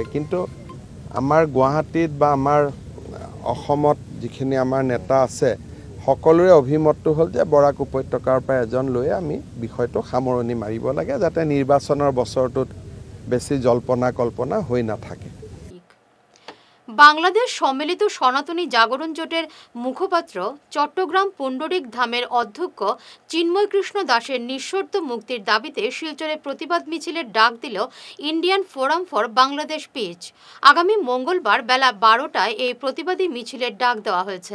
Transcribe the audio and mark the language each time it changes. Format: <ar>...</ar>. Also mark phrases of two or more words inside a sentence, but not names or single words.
<as>কিন্তু আমাৰ গুৱাহাটীত বা আমাৰ অসমত যিখিনি আমাৰ নেতা আছে সকলোৰে অভিমতটো হ'ল যে বৰাক উপত্যকাৰ পৰা এজন লৈ আমি বিষয়টো সামৰণি মাৰিব লাগে, যাতে নিৰ্বাচনৰ বছৰটোত বেছি জল্পনা কল্পনা হৈ নাথাকে।</as> <bn>বাংলাদেশ সম্মিলিত সনাতনী জাগরণ জোটের মুখপাত্র চট্টগ্রাম পুণ্ডরিক ধামের অধ্যক্ষ চিন্ময় কৃষ্ণ দাসের নিঃশর্ত মুক্তির দাবিতে শিলচরে প্রতিবাদ মিছিলের ডাক দিল ইন্ডিয়ান ফোরাম ফর বাংলাদেশ পিচ। আগামী মঙ্গলবার বেলা 12টায় এই প্রতিবাদী মিছিলের ডাক দেওয়া হয়েছে।</bn>